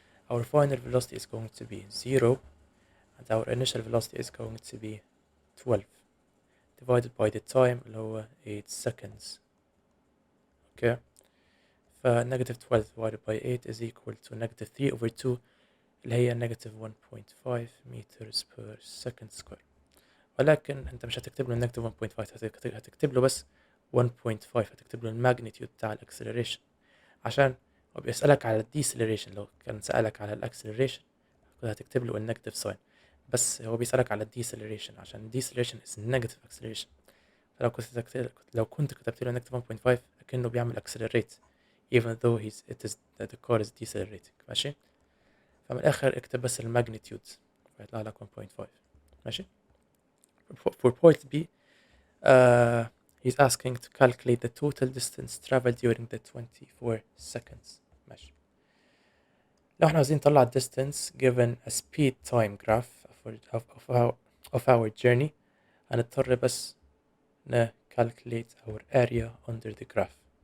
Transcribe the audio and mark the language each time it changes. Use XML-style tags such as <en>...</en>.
<en>Our final velocity is going to be 0 and our initial velocity is going to be 12 divided by the time</en> <ar>اللي هو</ar> <en>8 seconds. Okay. negative 12 divided by 8 is equal to negative 3 over 2</en> <ar>اللي هي</ar> <en>negative 1.5 meters per second square.</en> <ar>ولكن انت مش هتكتب له negative 1.5، هتكتب له بس 1.5، هتكتب له الماجنتيود بتاع الاكسلريشن عشان هو بيسألك على الديسلريشن. لو كان سألك على الاكسلريشن كنت هتكتب له النيجاتيف ساين، بس هو بيسألك على الديسلريشن عشان الديسلريشن</ar> <en>is negative acceleration.</en> <ar>فلو كنت كتبت له</ar> <en>negative 1.5</en> <ar>أكنه بيعمل</ar> <en>accelerate even though the car is decelerating.</en> <ar>ماشي. فمن الآخر اكتب بس الماجنتيود فيطلع لك 1.5. ماشي.</ar> <en>for point B he's asking to calculate the total distance traveled during the 24 seconds.</en> <ar>ماشي. لو احنا عاوزين نطلع</ar> <en>distance given a speed time graph of our journey</en> <ar>هنضطر بس</ar> <en>calculate our area under the graph.</en>